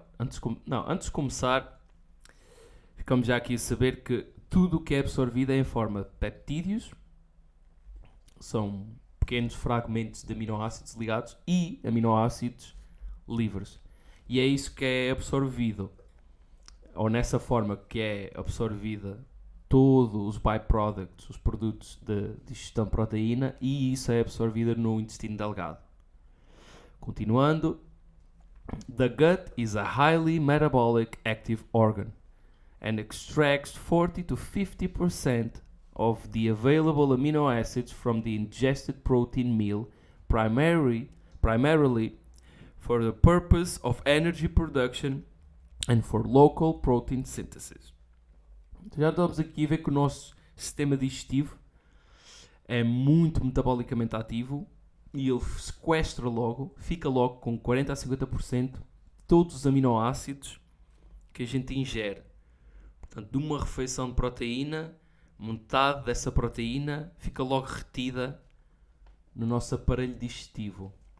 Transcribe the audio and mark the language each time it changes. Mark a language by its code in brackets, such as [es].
[pt] Antes de começar, ficamos já aqui a saber que tudo o que é absorvido é em forma de peptídeos, são pequenos fragmentos de aminoácidos ligados, e aminoácidos livres. E é isso que é absorvido, ou nessa forma que é absorvida todos os byproducts, os produtos de digestão de proteína, e isso é absorvido no intestino delgado. Continuando. [en] The gut is a highly metabolic active organ and extracts 40 to 50% of the available amino acids from the ingested protein meal, primarily for the purpose of energy production and for local protein synthesis. [pt] Já estamos aqui a ver que o nosso sistema digestivo é muito metabolicamente ativo e ele sequestra logo, fica logo com 40 a 50% de todos os aminoácidos que a gente ingere. Portanto, de uma refeição de proteína, metade dessa proteína fica logo retida no nosso aparelho digestivo.